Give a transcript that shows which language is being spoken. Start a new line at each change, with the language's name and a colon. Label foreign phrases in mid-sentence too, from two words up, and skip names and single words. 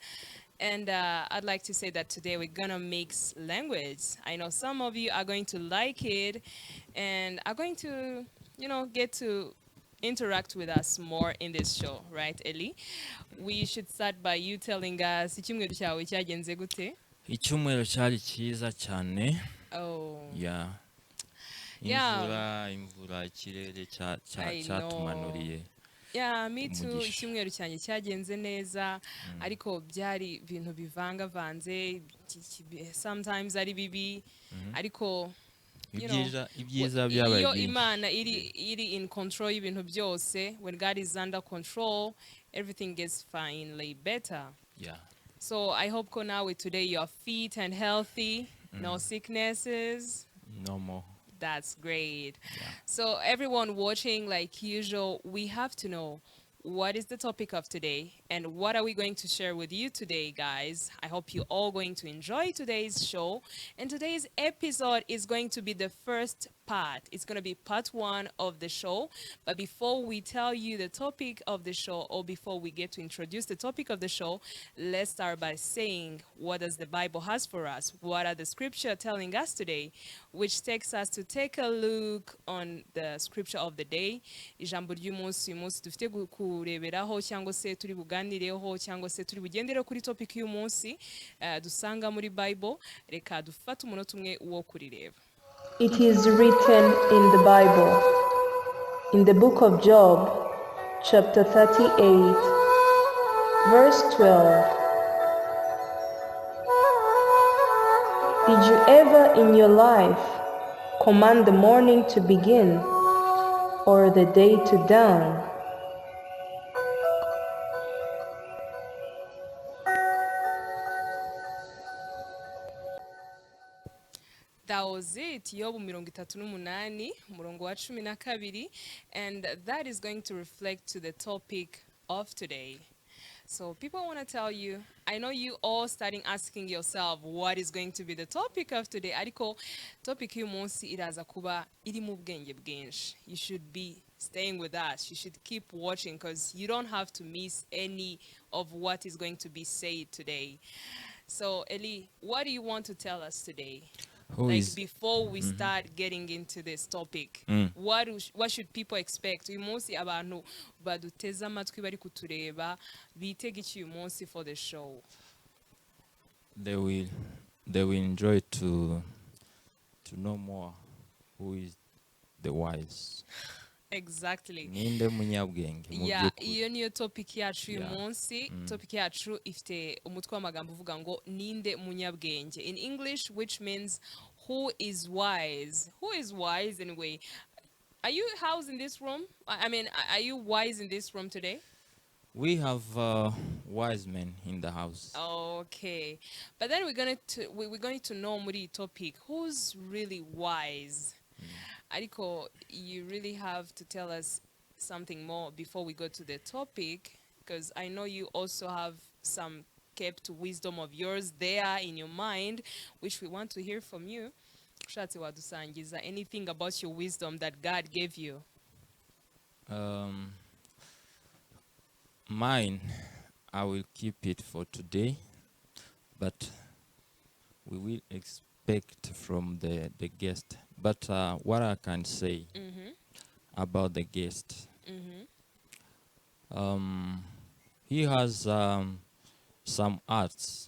English: And I'd like to say that today we're gonna mix language. I know some of you are going to like it and are going to, get to interact with us more in this show, right, Ellie? We should start by you telling us
Kinyarwanda: icyumweru cyawe cyagenze gute? Icyumweru cyari cyiza cyane.
English: Oh, Yeah. yeah,
Kinyarwanda: Imvura ikirere
English: I know.
Kinyarwanda: cyatumanuriye
English: Yeah, me too.
Kinyarwanda: umugisha. Icyumweru cyanjye cyagenze neza, ariko byari ibintu bivangavanze, sometimes ari bibi, ariko
English: you know,
Kinyarwanda: Ibyiza byabaye iyo byinshi. Imana iri
English: in control
Kinyarwanda: y'ibintu byose,
English: when God is under control, everything gets finally better. Yeah. So I hope
Kinyarwanda: ko nawe
English: today you're fit and healthy, no sicknesses. No more. That's great. Yeah. So everyone watching, like usual, we have to know what is the topic of today and what are we going to share with you today, guys. I hope you're all going to enjoy today's show. And today's episode is going to be the first part. It's going to be part one of the show. But before we tell you the topic of the show, or before we get to introduce the topic of the show, let's start by saying what does the Bible has for us? What are the scripture telling us today? Which takes us to take a look on the scripture of the day.
Kinyarwanda: Ijambo ry'umunsi uyu munsi dufite kureberaho cyangwa se turi buganireho cyangwa se turi bugendere kuri topic y'uyu munsi dusanga muri Bible. Reka dufate umunota umwe wo kurireba.
English: It is written in the Bible, in the book of Job, chapter 38, verse 12. Did you ever in your life command the morning to begin or the day to dawn? That was it,
Kinyarwanda: Yobu 38, umurongo wa 12,
English: and that is going to reflect to the topic of today. So people want to tell you, I know you all starting asking yourself what is going to be the topic of today.
Kinyarwanda: Ariko topic y'uyu munsi iraza kuba iri mu bwenge bwinshi.
English: You should be staying with us. You should keep watching because you don't have to miss any of what is going to be said today. So Eli, what do you want to tell us today? Before we start getting into this topic, what should people expect?
Kinyarwanda: Uyu munsi abantu baduteze amatwi bari kutureba bitega iki uyu munsi
English: for the show? They will enjoy to know more who is the wise. Exactly.
Kinyarwanda: Ninde munyabwenge mu
English: Yeah,
Kinyarwanda: by'ukuri. iyo niyo topic yacu uyu
English: Yeah.
Kinyarwanda: munsi. Topic yacu ifite umutwe w'amagambo uvuga ngo ninde munyabwenge.
English: In English, which means who is wise. Who is wise anyway? Are you housed in this room? I mean, are you wise in this room today? We have wise men in the house. Okay, but then we're going to know muri topic who's really wise. Ariko, you really have to tell us something more before we go to the topic, because I know you also have some kept wisdom of yours there in your mind, which we want to hear from you.
Kinyarwanda: Ushatse wadusangiza
English: anything about your wisdom that God gave you. Mine, I will keep it for today, but we will expect from the guest. But what I can say about the guest, he has some arts.